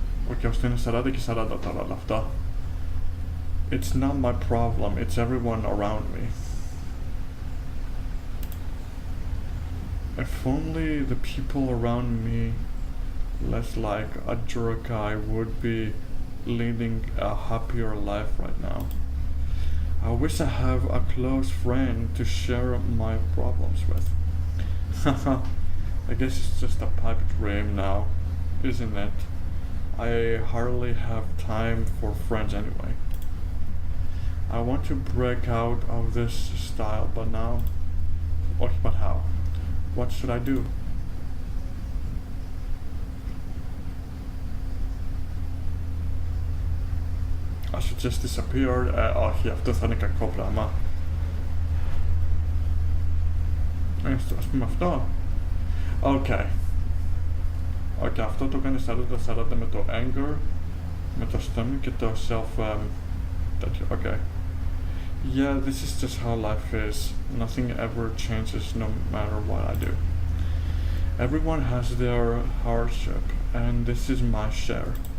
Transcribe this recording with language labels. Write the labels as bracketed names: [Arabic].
[Greek] Όχι, ώστε είναι 40 και 40 τώρα, αλλά αυτά. [English] It's not my problem, it's everyone around me. If only the people around me less like a jerk I would be leading a happier life right now. I wish I have a close friend to share my problems with. I guess it's just a pipe dream now, isn't it? I hardly have time for friends anyway. I want to break out of this style, but now... But how? What should I do? I should just disappear. [Greek] Όχι, αυτό θα είναι κακό πράγμα. Ας πούμε αυτό. Okay. Okay, αυτό το κάνει 40-40 με το anger, με το stomach και το self... [English] Okay. Yeah, this is just how life is. Nothing ever changes no matter what I do. Everyone has their hardship, and this is my share.